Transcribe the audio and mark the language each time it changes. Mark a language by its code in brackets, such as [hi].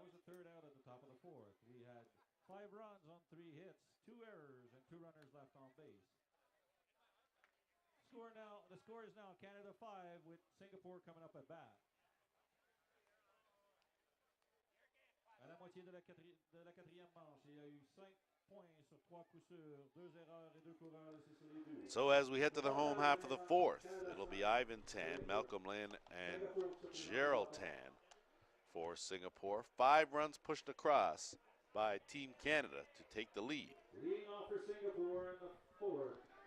[en] third out at the top of the fourth. We had 5 runs on 3 hits, 2 errors, and 2 runners left on base. The score is now Canada 5 with Singapore coming up at bat. [fr] À la moitié de la quatrième manche, il y a eu 5 points sur 3 coups sûrs, 2 erreurs et 2 coureurs laissés sur les buts. [en] So as we head to the home half of the fourth, it'll be Ivan Tan, Malcolm Lin, and Gerald Tan for Singapore. 5 runs pushed across by Team Canada to take the lead. Leading off for Singapore in the fourth.